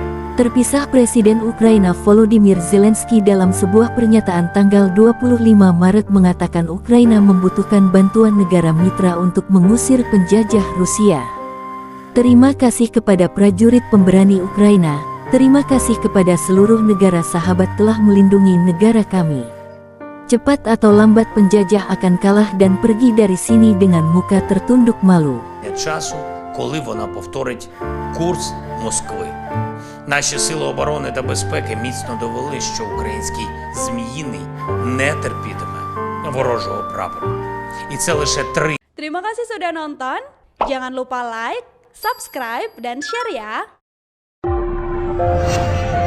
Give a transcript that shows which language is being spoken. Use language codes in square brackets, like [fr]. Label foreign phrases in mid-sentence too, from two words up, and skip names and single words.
[id] Terpisah Presiden Ukraina Volodymyr Zelensky dalam sebuah pernyataan tanggal 25 Maret mengatakan Ukraina membutuhkan bantuan negara mitra untuk mengusir penjajah Rusia. Terima kasih kepada prajurit pemberani Ukraina, terima kasih kepada seluruh negara sahabat telah melindungi negara kami. Cepat atau lambat penjajah akan kalah dan pergi dari sini dengan muka tertunduk malu. [uk] Коли вона повторить курс Москви. Наші сили оборони та безпеки міцно довели, що український Зміїний не терпітиме ворожого прапору. І це лише 3. [id] Terima kasih sudah nonton. Jangan lupa like, subscribe, dan share ya.